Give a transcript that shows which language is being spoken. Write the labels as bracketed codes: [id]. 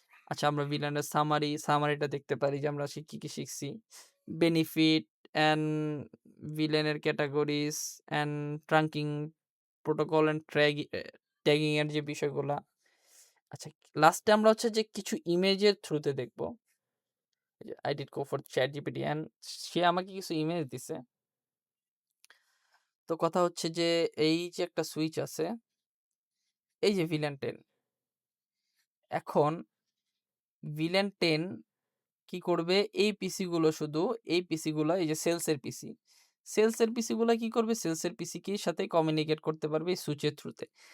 [bn] আচ্ছা, আমরা ভিলেনের সামারিটা দেখতে পারি যে আমরা কি কি শিখছি। Benefit and ভিলেনের categories and trunking protocol and tagging এর যে বিষয়গুলা। আচ্ছা, লাস্টে আমরা হচ্ছে যে কিছু ইমেজের থ্রুতে দেখবো। [en] I did go for ChatGPT and [bn] সে আমাকে কিছু ইমেজ দিছে। তো কথা হচ্ছে যে এই যে একটা সুইচ আছে, এই যে ভিলেন 10, এখন ভিলেন 10 কি করবে, এই পিসি গুলো শুধু এই পিসি গুলো, এই যে সেলসের পিসি গুলো কি করবে, সেলসের পিসি কি সাথে কমিউনিকেট করতে পারবে এই সুইচের থ্রুতে।